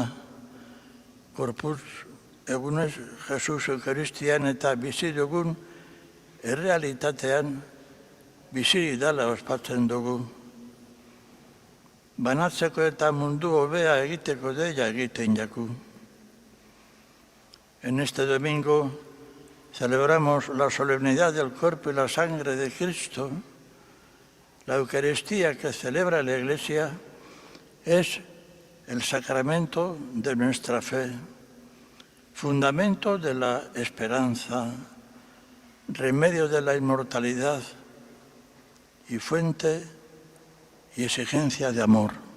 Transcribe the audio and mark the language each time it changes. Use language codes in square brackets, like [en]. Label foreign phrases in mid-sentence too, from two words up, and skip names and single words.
[eu] Gorputz egunez Jesus Eukaristian eta bizi dugun errealitatean bizi dela ospatzen dugu. Banatzeko eta mundu hobea egiteko deia egiten jaku. [es] En este domingo celebramos la solemnidad del cuerpo y la sangre de Cristo. La Eucaristía que celebra la Iglesia es el sacramento de nuestra fe, fundamento de la esperanza, remedio de la inmortalidad y fuente y exigencia de amor.